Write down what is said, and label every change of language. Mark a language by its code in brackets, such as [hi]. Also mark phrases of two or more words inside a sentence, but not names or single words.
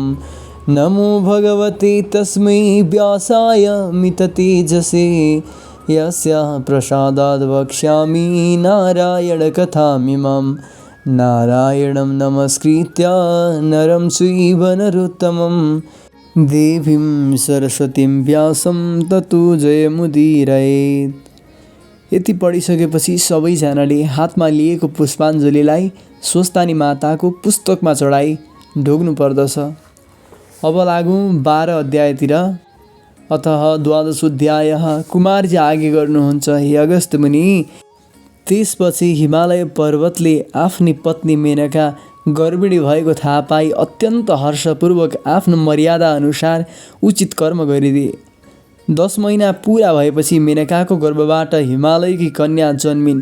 [sa] नमो भगवते तस्मै व्यासाय मिततेजसे यस्याः प्रसादाद् वक्ष्यामि नारायणकथामिमां। नारायणं नमस्कृत्य नरं चैव नरोत्तमं देवीं सरस्वतीं व्यासं ततो जयमुदीरयेत्। [ne] यति पढिसकेपछि सबैजनाले हातमा लिएको पुष्पाञ्जलीलाई स्वस्थानी माताको पुस्तकमा चढाई ढोग्नु पर्दछ। अब लागौँ 12 अध्यायतिर। [sa] अतः द्वादशोऽध्यायः। [ne] कुमारजी आगे गर्नुहुन्छ, हे अगस्त्य मुनि। त्यसपछि हिमालय पर्वतले आफ्नी पत्नी मेनका गर्भिणी भएको थाहा पाई अत्यन्त हर्षपूर्वक आफ्नो मर्यादा अनुसार उचित कर्म गरिदिए। 10 महिना पुरा भएपछि मेनकाको गर्भबाट हिमालयकी कन्या जन्मिन्।